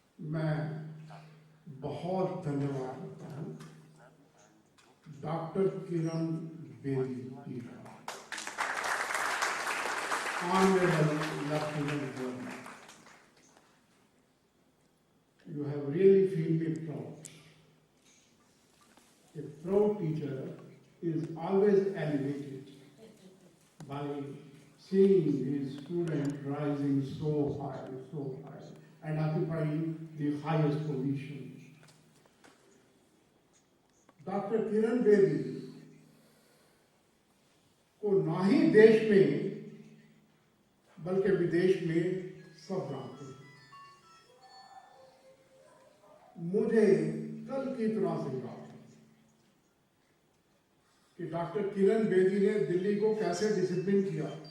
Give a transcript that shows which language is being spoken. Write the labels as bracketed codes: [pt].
[hi] मैं बहुत धन्यवाद करता हूं डॉक्टर किरण बेदी जी का, honourable lieutenant governor. [en] You have really feel me proud. A proud teacher is always elevated by seeing his student rising so high, and occupying the highest position. [hi] Doctor Kiran Bedi को ना ही देश में बल्कि विदेश में सब जानते हैं। मुझे कल की तरह से याद है कि डॉक्टर किरण बेदी ने दिल्ली को कैसे डिसिप्लिन किया।